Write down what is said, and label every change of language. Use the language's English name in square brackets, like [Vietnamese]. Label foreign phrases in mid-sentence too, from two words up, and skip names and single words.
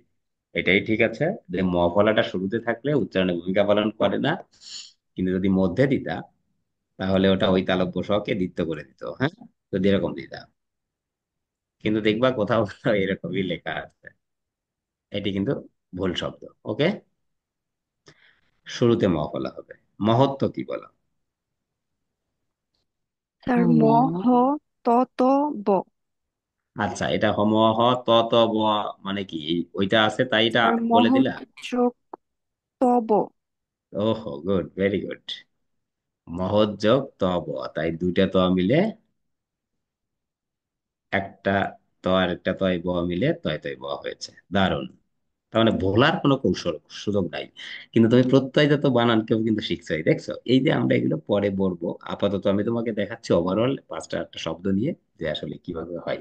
[Bangla] এটাই ঠিক আছে যে ম ফলাটা শুরুতে থাকলে উচ্চারণে ভূমিকা পালন করে না, কিন্তু যদি মধ্যে দিতা তাহলে ওটা ওই তালব্য শ কে দ্বিত্ব করে দিত। হ্যাঁ, যদি এরকম দিতা, কিন্তু দেখবা কোথাও কোথাও এরকমই লেখা আছে। এটি কিন্তু ভুল শব্দ। ওকে, শুরুতে ম ফলা হবে। মহত্ব কি বলো? তার ম হ ত ত ব। আচ্ছা, এটা হম হ ত ত ব, মানে কি ওইটা আছে তাই এটা তার বলে দিলা? মহৎ যোগ তব। ওহো, [English] good, very good. [Bangla] মহৎ যোগ ত ব, তাই দুইটা ত মিলে একটা ত আর একটা তয় ব মিলে তয় তয় ব হয়েছে। দারুণ। তার মানে ভোলার কোনো কৌশল সুযোগ নাই। কিন্তু তুমি প্রত্যয়জাত বানান কেউ কিন্তু শিখছোই, দেখছো? এই যে আমরা এগুলো পরে বলবো, আপাতত আমি তোমাকে দেখাচ্ছি ওভারঅল 5টা 8টা শব্দ নিয়ে যে আসলে কিভাবে হয়।